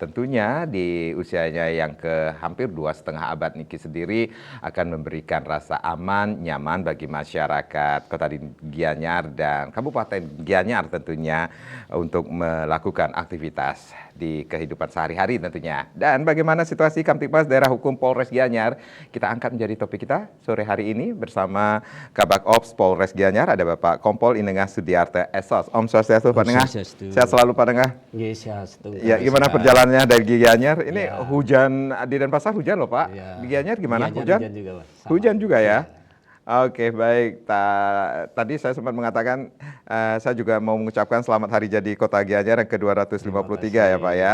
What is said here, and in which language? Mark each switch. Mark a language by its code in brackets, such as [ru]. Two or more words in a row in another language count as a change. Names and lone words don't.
[id] Tentunya di usianya yang hampir 2,5 abad Niki sendiri akan memberikan rasa aman, nyaman bagi masyarakat Kota Gianyar dan Kabupaten Gianyar tentunya untuk melakukan aktivitas di kehidupan sehari-hari tentunya. Dan bagaimana situasi Kamtibmas Daerah Hukum Polres Gianyar kita angkat menjadi topik kita sore hari ini bersama Kabak Ops Polres Gianyar ada Bapak Kompol Inengah Sudiarte SOS. Om Swastiastu Pak Nengah. Sehat selalu Pak Nengah. Iya, sehat. Ya, gimana perjalanannya dari Gianyar? Ini hujan di Denpasar hujan loh Pak. Ya. Di Gianyar gimana? Hujan juga Pak. Hujan juga ya? Oke, baik. Tadi saya sempat mengatakan saya juga mau mengucapkan selamat hari jadi Kota Gianyar yang ke-253 ya Pak ya.